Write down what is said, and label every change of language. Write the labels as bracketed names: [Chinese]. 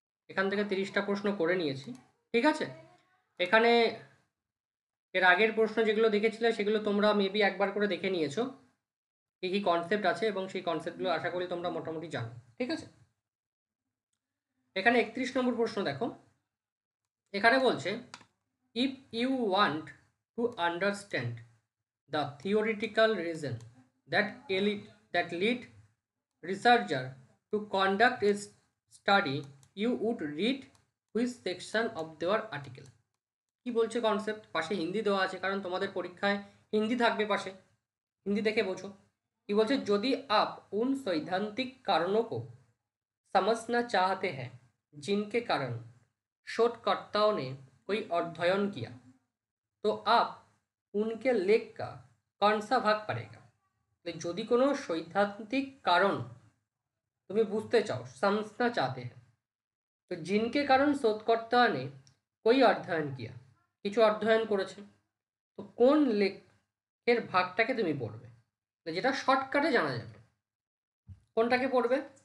[Bangla] এখান থেকে 30টা প্রশ্ন করে নিয়েছি। ঠিক আছে, এখানে এর আগের প্রশ্ন যেগুলো দেখেছিলে সেগুলো তোমরা মেবি একবার করে দেখে নিয়েছো, কী কী কনসেপ্ট আছে, এবং সেই কনসেপ্টগুলো আশা করি তোমরা মোটামুটি জানো। ঠিক আছে, এখানে 31 নম্বর প্রশ্ন দেখো। এখানে বলছে [English] If you want to understand the theoretical reason that lead researcher to conduct a study, you would read which section of their article। [Bangla] কি বলছে কনসেপ্ট? পাশে হিন্দি দেওয়া আছে, কারণ তোমাদের পরীক্ষায় হিন্দি থাকবে পাশে, হিন্দি দেখে বোঝো। কি বলছে, [Hindi] যদি आप उन सैद्धांतिक कारणों को समझना चाहते हैं जिनके कारण शोधकर्ताओं ने कोई अध्ययन किया, तो आप उनके लेख का कौन सा भाग पढ़ेगा। [Bangla] যদি কোনো সৈদ্ধান্তিক কারণ তুমি বুঝতে চাও, [Hindi] समझना चाहते हैं, [Bangla] তো [Hindi] जिनके कारण शोधकर्ता ने कोई अध्ययन किया, [Bangla] কিছু অধ্যয়ন করেছে, তো কোন লেখের ভাগটাকে তুমি পড়বে, যেটা শর্টকাটে জানা যাবে। কোনটাকে পড়বে?